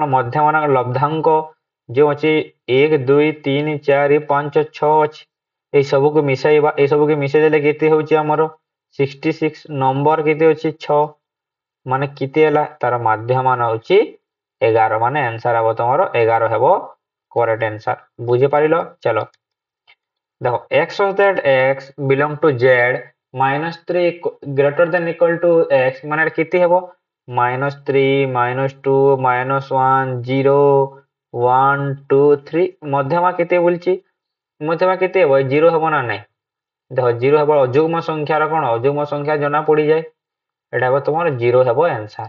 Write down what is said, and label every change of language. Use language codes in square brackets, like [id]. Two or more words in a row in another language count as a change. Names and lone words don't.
[or] ମଧ୍ୟମାନ ଲବ୍ଧାଙ୍କ ଯେଉଁ ଅଛି 1 2 3 4 5 6 ଅଛି, এই ସବୁକୁ ମିଶାଇବା। এই ସବୁକୁ ମିଶାଇ ଦେଲେ କେତେ ହେଉଛି ଆମର? 66। ନମ୍ବର କେତେ ଅଛି? 6। ମାନେ କେତେ ହେଲା? ତାର ମାଧ୍ୟମାନ ହେଉଛି 11। ମାନେ ଆନ୍ସର ହେବ ତମର 11 ହେବ [en] correct answer. [or] ବୁଝିପାରିଲ? ଚାଲ ଦେଖ, [en] x that x belong to z -3 greater than equal to x [or] ମାନେ କେତେ ହେବ? [en] -3 -2 -1 0 1 2 3। [or] ମଧ୍ୟମା କେତେ ବୋଲିଛି? ମଧ୍ୟମା କେତେ ହେବ? 0 ହେବ ନା ନାହିଁ? ଦେଖ 0 ହେବ। ଅଯୁଗ୍ମ ସଂଖ୍ୟାର କ'ଣ? ଅଯୁଗ୍ମ ସଂଖ୍ୟା ଜଣା ପଡ଼ିଯାଏ। এটা ହେବ ତମର 0 ହେବ ଆନ୍ସର।